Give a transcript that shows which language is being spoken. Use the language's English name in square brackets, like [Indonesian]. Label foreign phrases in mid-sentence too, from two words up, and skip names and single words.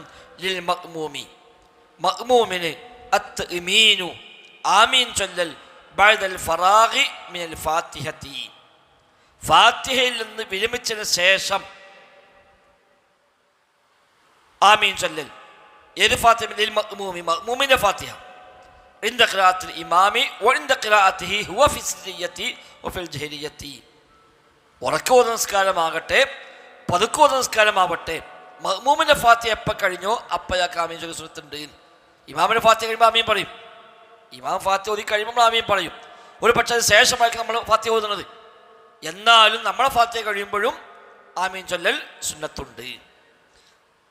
[Arabic] للمأموم, [Malayalam] മഅ്മൂമിന് അത്ഇമീനു, ആമീൻ ചൊല്ലൽ [Arabic] بعد الفراغ من الفاتحة, [Malayalam] ഫാത്തിഹയിൽ നിന്ന് വിരമിച്ചതിന് ശേഷം ആമീൻ ചൊല്ലൽ. ഏത് ഫാത്തിഹ? [Arabic] للمأموم, [Malayalam] മഅ്മൂമിൻ്റെ ഫാത്തിഹ. [Arabic] عند قراءة الإمام وعند قراءته هو في السرية وفي الجهرية. [Malayalam] ഉറക്കോത നിസ്കാരമാകട്ടെ പതുക്കോത നിസ്കാരമാവട്ടെ, മഅ്മൂമിൻ്റെ ഫാത്തിഹ എപ്പോൾ കഴിഞ്ഞോ അപ്പം അയാൾക്ക് ആമീൻ ചൊല്ലൽ സുന്നത്തുണ്ട്. ഇമാമിൻ്റെ ഫാത്തിഹ കഴിയുമ്പോൾ ആമീൻ പറയും, ഇമാം ഫാത്തിഹ ഓതി കഴിയുമ്പോൾ ആമീൻ പറയും. ഒരു പക്ഷേ അത് ശേഷമായിരിക്കും നമ്മൾ ഫാത്തിഹ ഓതുന്നത്, എന്നാലും നമ്മളെ ഫാത്തിഹ കഴിയുമ്പോഴും ആമീൻ ചൊല്ലൽ സുന്നത്തുണ്ട്.